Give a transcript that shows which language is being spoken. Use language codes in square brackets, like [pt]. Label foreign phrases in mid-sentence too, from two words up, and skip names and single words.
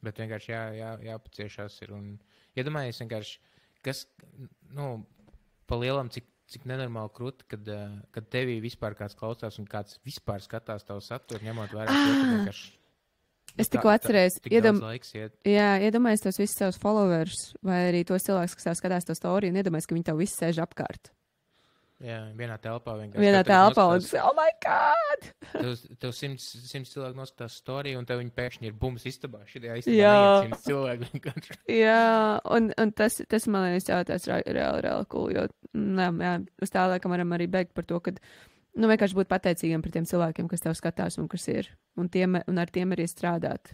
[lv] Bet vienkārši jāpaciešās ir. Un iedomājies vienkārši, kas, pa lielam, cik nenormāli krūti, kad tevī vispār kāds klausās un kāds vispār skatās tavu saturu, ņemot vērā to, ka vienkārši es tikko atcerējos, iedomājies tos visus savus followers, vai arī tos cilvēkus, kas tev skatās to storiju, un iedomājies, ka viņi tev visi sēž apkārt. Jā, vienā telpā vienkārši. Vienā telpā, un [en] oh my god! [lv] tev 100 cilvēku noskatās storiju, un tev viņi pēkšņi ir bums istabā. Šajā istabā Jā. neiet 100 cilvēku vienkārši. Jā, un tas man liekas, jā, tas reāli cool, jo, jā, uz tā laikam varam arī beigt par to, ka, vienkārši būt pateicīgiem par tiem cilvēkiem, kas tev skatās un kas ir, un ar tiem arī strādāt.